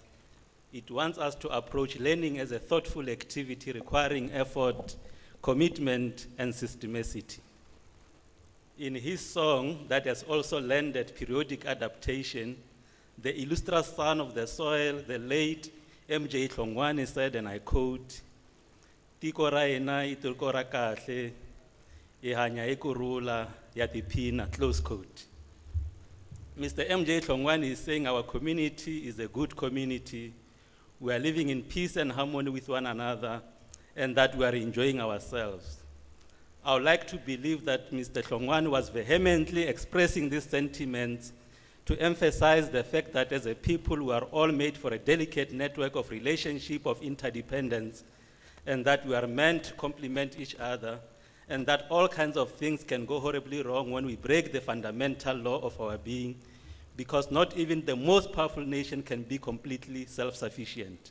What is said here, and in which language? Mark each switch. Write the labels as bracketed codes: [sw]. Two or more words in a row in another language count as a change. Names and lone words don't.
[en] It wants us to approach learning as a thoughtful activity requiring effort, commitment, and systemicity. In his song that has also landed periodic adaptation, the illustrious son of the soil, the late MJ Tlongwane said, and I quote, [ts] "Tiko ra ena I tiko ra kahle, e hanya e kurula ya tiphina," [en] close quote. Mr. MJ Tlongwane is saying our community is a good community. We are living in peace and harmony with one another, and that we are enjoying ourselves. I would like to believe that Mr. Tlongwane was vehemently expressing these sentiments to emphasize the fact that as a people we are all made for a delicate network of relationship of interdependence, and that we are meant to complement each other, and that all kinds of things can go horribly wrong when we break the fundamental law of our being, because not even the most powerful nation can be completely self-sufficient.